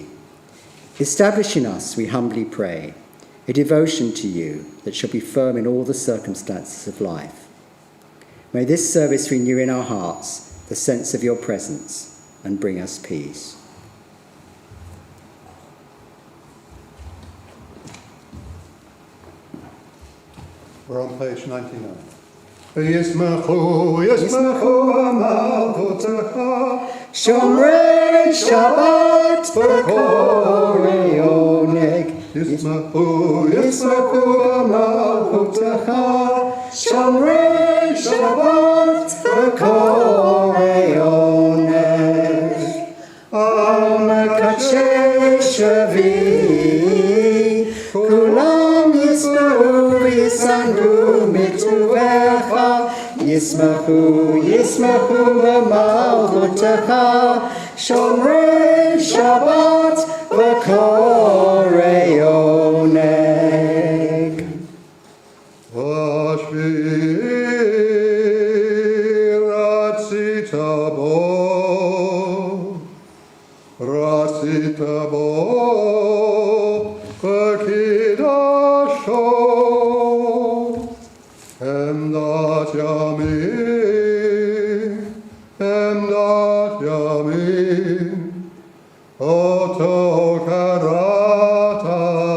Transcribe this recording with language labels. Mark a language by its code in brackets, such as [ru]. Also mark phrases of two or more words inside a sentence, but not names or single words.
[en] Establish in us, we humbly pray, a devotion to you that shall be firm in all the circumstances of life. May this service renew in our hearts the sense of your presence and bring us peace. We're on page 99. [he] ישמחו, ישמחו מלכותך, שומרי שבת וקוראי עונג. ישמחו, ישמחו מלכותך, שומרי שבת וקוראי עונג. על מקדשי שביעי, כולם ישמחו ויתענגו מטובך. ישמחו, ישמחו במלכותך, שומרי שבת וקוראי עונג. ובשביעי רצית בו, וקידשתו, חמדת ימים, אותו קראת,